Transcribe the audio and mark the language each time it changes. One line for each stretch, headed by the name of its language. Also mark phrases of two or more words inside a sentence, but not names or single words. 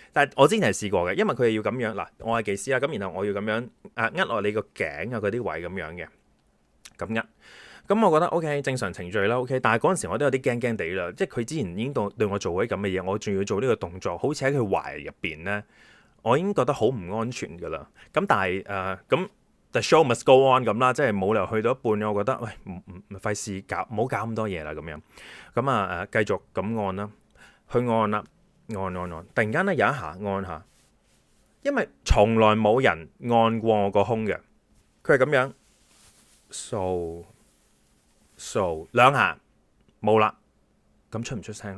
Cantonese: 但係我之前係試過嘅，因為佢係要咁樣嗱，我係技師啦，咁然後我要咁樣握落你個頸啊嗰啲位咁樣嘅，咁握。咁我覺得 OK 正常程序啦 OK， 但係嗰陣時我都有啲驚地啦，即係佢之前已經對我做嗰啲咁嘅嘢，我仲要做呢個動作，好似喺佢懷入邊咧， 我已經覺得好唔安全噶啦。咁但係咁
English: the show must go on
Cantonese: 咁啦，即係冇理由去到一半，我覺得喂唔費事搞，唔好搞咁多嘢啦咁樣。咁繼續咁按啦，去按啦，按，突然間咧有一下按下，因為從來冇人按過我個胸嘅，佢係咁樣掃兩下冇啦，咁出唔出聲咧？